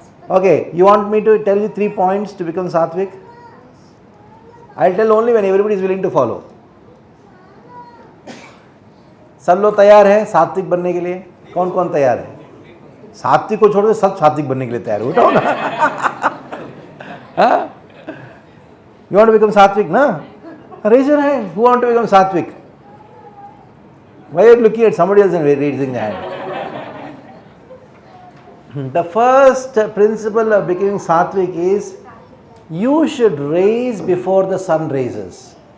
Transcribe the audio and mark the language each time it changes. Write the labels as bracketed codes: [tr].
[en] Okay, you want me to tell you 3 points to become sattvic? I'll tell only when everybody is willing to follow. [hi] सब लोग तैयार हैं सात्विक बनने के लिए? कौन कौन तैयार है? सात्विक को छोड़ के सब सात्विक बनने के लिए तैयार हो, उठाओ ना। [en] You want to become sattvic, na? Raise your hand. Who want to become sattvic? Why are you looking at somebody else and raising the hand? The first principle of becoming sattvic is you should raise before the sun rises.